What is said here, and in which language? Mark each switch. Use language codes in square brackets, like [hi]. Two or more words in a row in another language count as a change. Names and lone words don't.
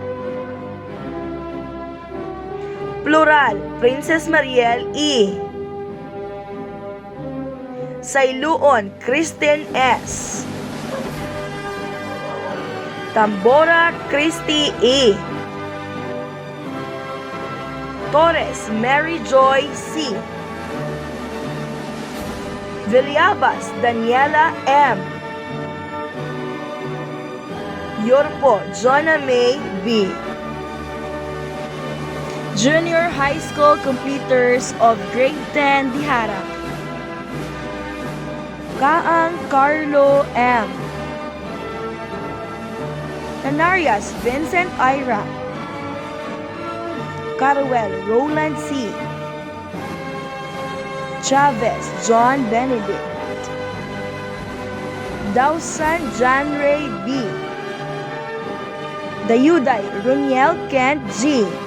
[en] Plural Princess Mariel E. Sailuon Kristen S. Tambora Christy E. Torres Mary Joy C. Villabas Daniela M. Yorpo Jonna May B. Junior High School completers of Grade 10 Dihara. Kaang Carlo M. Canarias Vincent Ira. Caruel Roland C. Chavez John Benedict. Dawson John Ray B. Dayuday Runiel Kent G.